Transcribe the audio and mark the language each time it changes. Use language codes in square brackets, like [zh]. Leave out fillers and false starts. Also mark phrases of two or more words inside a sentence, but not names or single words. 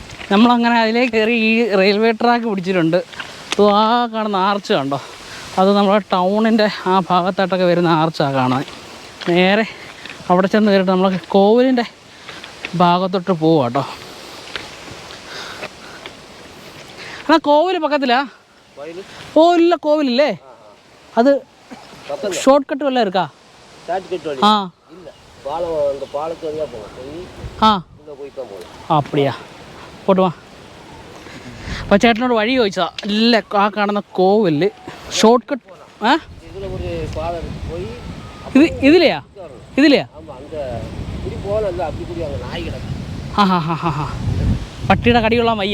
[ml] നമ്മളങ്ങനെ അതിലേക്ക് കയറി ഈ റെയിൽവേ ട്രാക്ക് പിടിച്ചിട്ടുണ്ട്. ആ കാണുന്ന ആർച്ച് കണ്ടോ, അത് നമ്മുടെ ടൗണിൻ്റെ ആ ഭാഗത്തായിട്ടൊക്കെ വരുന്ന ആർച്ചാണ് കാണാൻ. നേരെ അവിടെ ചെന്ന് കയറിയിട്ട് നമ്മൾ കോവിലിൻ്റെ ഭാഗത്തോട്ട് പോവാം കേട്ടോ. ആ കോവിൽ പക്കത്തിലാ? ഓ ഇല്ല, കോവിലില്ലേ? അത് [ta] ஷார்ட் கட் வல்ல இருக்கா? [en] short cut [ta] வழி இல்ல, பாலம் அந்த பாலத்து வழியா போகும். உள்ள போய் தான் போகும். அப்படியா? போட்டு வா. [ml] അപ്പോൾ ചേട്ടനോട് വഴി ചോദിച്ചതാ. ഇല്ല, ആ കാണുന്ന കോവില് [en] short cut. [ml] ഇതിലെ ഒരു പാലം പോയി ഇതിലെയാ? ഇതിലെയാ? പട്ടിയുടെ കടി കൊള്ളാൻ വയ്യ.